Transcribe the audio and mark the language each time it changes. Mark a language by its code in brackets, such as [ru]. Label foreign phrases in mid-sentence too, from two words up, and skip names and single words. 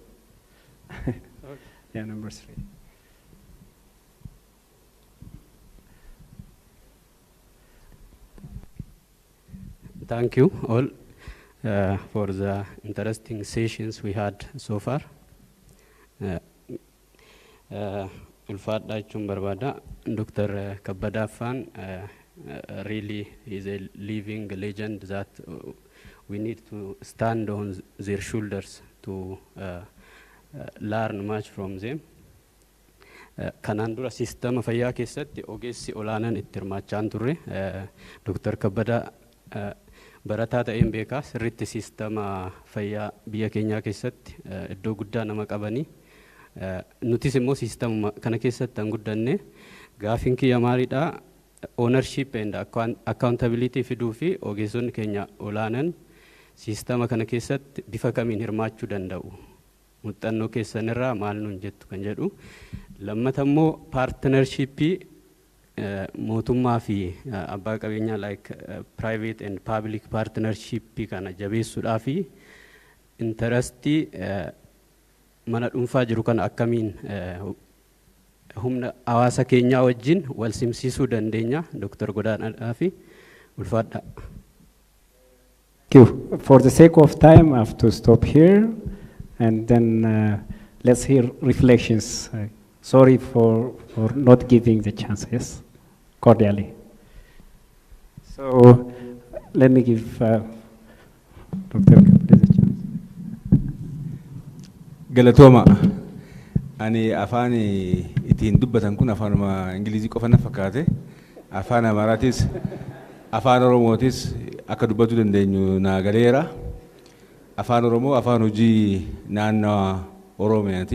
[en] Yeah, number 3. Thank you all for the interesting sessions we had so far. [om] Ulfaadha jechuun barbaada. [en] Dr. Kabbadaffaan really is a living legend that we need to stand on their shoulders to learn much from them. [om] Kanaan dura sistema fayyaa keessatti ogeessi olaanan itti hirmaachaa turre. Dr. Kabbadaa barataa ta'een beekaa sirriitti sistema fayyaa biyya keenyaa keessatti iddoo guddaa nama qabanii. Nutis immoo sistema kana keessatti han guddanne gaafiin kiyya maaliidha. [en] Ownership and accountability [om] fiduu fi ogeessonni keenya olaanan sistema kana keessatti bifa kamiin hirmaachuu danda'u. Muuxannoo keessanirraa maal nuun jettu kan jedhu. Lammata immoo partnershipii mootummaa fi abbaa qabeenyaa [en] like private and public [om] partnershipii kana jabeessuudhaa fi interestii mana dhuunfaa jiru kana akkamiin humna hawaasa keenyaa wajjin wal simsiisuu dandeenya. Dr. Godaanaa fi ulfaadha. [en] Thank you. For the sake of time, I have to stop here, and then let's hear reflections. Sorry for not giving the chance. Yes, cordially. So let me give Dr. Kabde the chance. [om] Galatoma. Ani afaan ittiin dubbatan kun afaanuma Ingilizii qofa na fakkaate. Afaan Amaaraatis, afaan Oromootis akka dubbatu dandeenyu naa galeera. Afaan Oromoo afaan hojii naannoo Oromiyaati.